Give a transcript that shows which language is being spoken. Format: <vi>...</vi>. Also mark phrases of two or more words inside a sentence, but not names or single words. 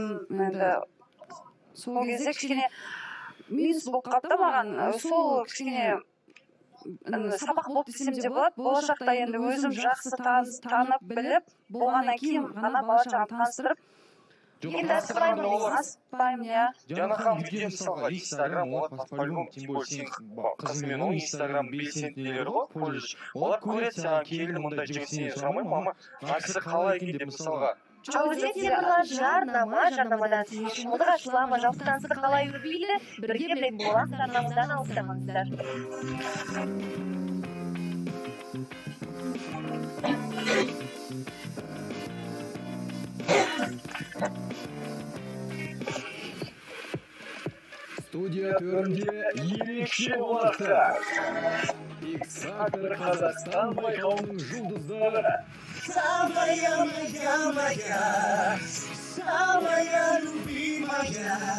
<kk>Енді сол кезде кішкене минус болып қалды маған. Сол кішкене сабақ болды десем де болады. Болашақта енді өзім жақсы танып біліп, болғаннан кейін ғана бала-шағаны таныстырып, енді аспаймын, иә. Диана ханым, үйде мысалға Инстаграм, олар</kk> <ru>по-любому, тем более</ru> <kk>сен қызымен ол Инстаграм белсенді нелері ғой, колледж. Олар көреді саған келін мұндай жігіт сенен сұрамайды ма, мама, мына кісі қалай екен деп мысалға. Ал өзі темірлан жарнамадан сізге шымылдық ашыла ма, жалпы танысы қалай өрбейді, бірге білетін боласыз, арнамыздан алыстамаңыздар. Студия төрінде ерекше болаттар. X-Factor Қазақстан байқауының жұлдыздары.</kk> <ru>Самая любимая.</ru>